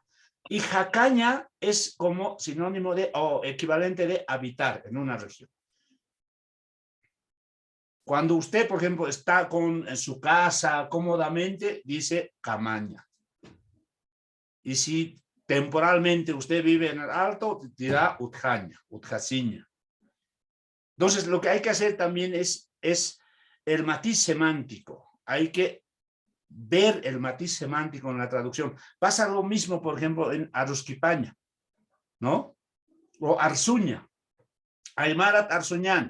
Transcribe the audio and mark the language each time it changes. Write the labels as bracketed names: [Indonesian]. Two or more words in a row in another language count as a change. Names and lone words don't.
[Spanish] Y jacaña es como sinónimo de o equivalente de habitar en una región. Cuando usted, por ejemplo, está en su casa cómodamente, dice camaña. Y si temporalmente usted vive en el alto, dirá utjaña, utjasiña. Entonces, lo que hay que hacer también es el matiz semántico. Hay que ver el matiz semántico en la traducción. Pasa lo mismo, por ejemplo, en Arusquipaña, ¿no? [Aymara] O Arzuña, Aymarat Arzuñán.